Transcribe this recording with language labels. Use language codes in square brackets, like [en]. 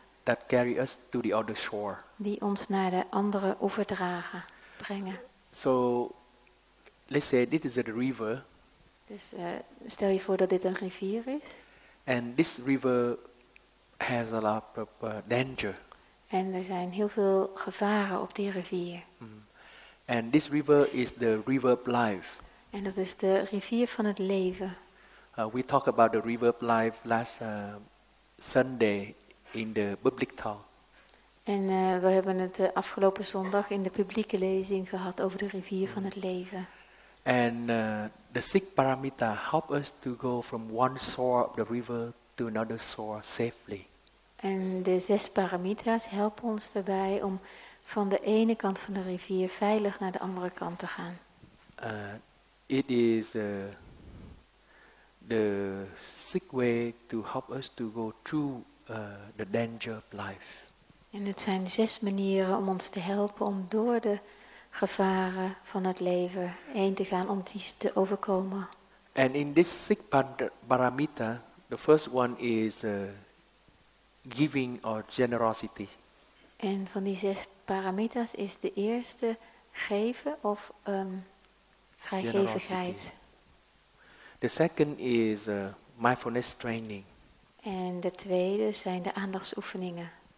[en] that carry us to the other shore. [nl] die ons naar de andere oever brengen. [en] So let's say this is a river. [nl] Dus stel je voor dat dit een rivier is. [en] And this river has a lot of danger. [nl] En er zijn heel veel gevaren op die rivier. [en] And this river is the river of life. [nl] En dat is de rivier van het leven. [en] We talked about the river of life last Sunday in the public talk. [nl] En we hebben het afgelopen zondag in de publieke lezing gehad over de rivier van het leven. [en] And the 6 paramita help us to go from one shore of the river to another shore safely. [nl] En de 6 paramitas helpen ons daarbij om van de ene kant van de rivier veilig naar de andere kant te gaan. [en] It is the 6 way to help us to go through the danger of life. [nl] En het zijn 6 manieren om ons te helpen om door de gevaren van het leven heen te gaan, om die te overkomen. [en] And in this 6 paramita, the first one is giving or generosity. [nl] En van die 6 paramitas is de eerste geven of vrijgevigheid. [en] The second is mindfulness training. [nl] En de tweede zijn de aandachtsoefeningen.